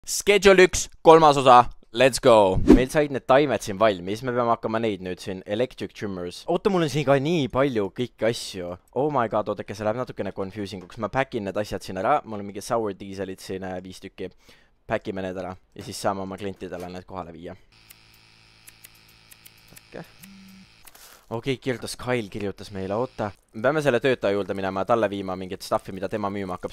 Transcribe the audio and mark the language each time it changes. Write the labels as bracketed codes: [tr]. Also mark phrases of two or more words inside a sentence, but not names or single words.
[et] Schedule 1, kolmas osa, [en] let's go! [et] Meil said need taimed siin valmis, me peame hakkama neid nüüd siin, [en] electric trimmers. [et] Oota, mul on siin ka nii palju kõiki asju. [en] Oh my god, [et] oodake, see läheb natukene confusing uks. Ma packin need asjad siin ära, mul on mingi [en] sour dieselid [et] siin 5 tükki. Packime need ära ja siis saame oma klientidele need kohale viia. Okei, kirjutas Kyle, kirjutas meile, oota. Me peame selle töötaja juurde minema ja talle viima mingit stuffi, mida tema müüma hakkab.